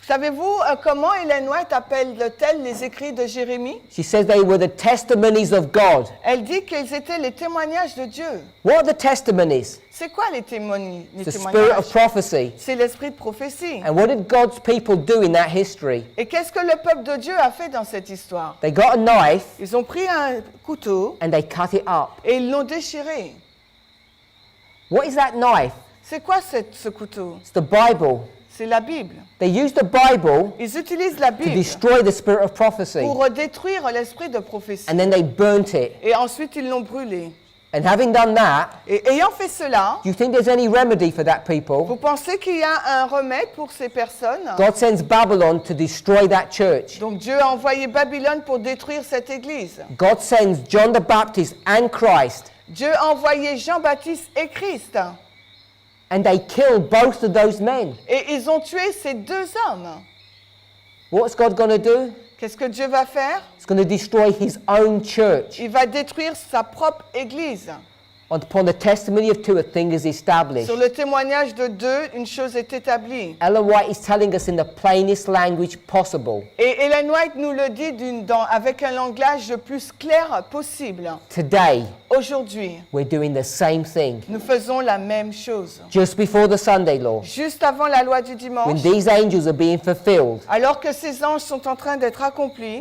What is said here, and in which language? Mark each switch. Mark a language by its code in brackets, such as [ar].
[fr] Savez-vous comment Ellen White appelle-t-elle les écrits de Jérémie? [en] She says they were the testimonies of God. [fr] Elle dit qu'ils étaient les témoignages de Dieu. [en] What are the testimonies? [fr] C'est quoi les témoignages? [en] The spirit of prophecy. [fr] C'est l'esprit de prophétie. [en] And what did God's people do in that history? [fr] Et qu'est-ce que le peuple de Dieu a fait dans cette histoire? [en] They got a knife [fr] Ils ont pris un couteau [en] and they cut it up. [fr] et ils l'ont déchiré. [en] What is that knife? [fr] C'est quoi ce couteau? [en] It's the Bible. [fr] C'est la Bible. [en] They used the Bible [fr] Ils utilisent la [en] to [fr] Bible [en] destroy the spirit of prophecy, [fr] pour détruire l'esprit de prophétie. [en] and then they burnt it. [fr] Et ensuite, ils l'ont brûlé. [en] And having done that, [fr] Et ayant fait cela, [en] do you think there's any remedy for that people? [fr] vous pensez qu'il y a un remède pour ces personnes? [en] God sends Babylon to destroy that church. [fr] Donc Dieu a envoyé Babylone pour détruire cette église. [en] God sends John the Baptist and Christ, [fr] Dieu a envoyé Jean-Baptiste et Christ. [en] and they killed both of those men. [fr] Et ils ont tué ces deux hommes. [en] What's God going to do? [fr] Qu'est-ce que Dieu va faire? [en] He's going to destroy his own church. [fr] Il va détruire sa propre église. [en] Upon the testimony of two, a thing is established. [fr] Sur le témoignage de deux, une chose est établie. [en] Ellen White is telling us in the plainest language possible. [fr] Et Ellen White nous le dit avec un langage le plus clair possible. [en] Today, [fr] Aujourd'hui, [en] we're doing the same thing. [fr] nous faisons la même chose. [en] Just before the Sunday law, [fr] Juste avant la loi du [en] when [fr] dimanche, [en] these angels are being fulfilled, [fr] alors que ces anges sont en train d'être accomplis,